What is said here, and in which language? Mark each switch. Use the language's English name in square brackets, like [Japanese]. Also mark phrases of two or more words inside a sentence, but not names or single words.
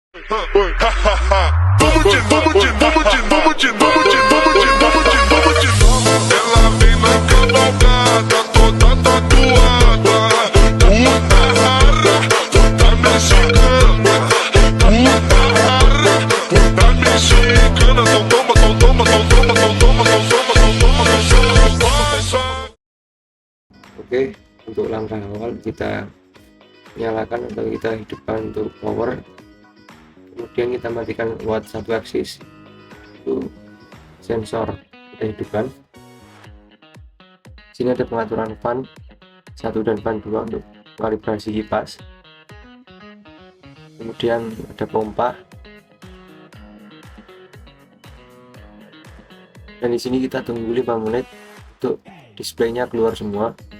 [Portuguese] Ela vem na cavalgada, toda tatuada. Puta rara, puta mexicana. Puta rara, puta mexicana. Então toma, então toma, então toma, então toma, então toma, então toma, então toma. [Indonesian] Oke, untuk langkah awal kita nyalakan atau kita hidupkan untuk power, kemudian kita matikan watt 1 axis, itu sensor kita hidupkan. Sini ada pengaturan fan 1 dan fan 2 untuk kalibrasi kipas, kemudian ada pompa, dan di sini kita tunggu 5 menit untuk displaynya keluar semua.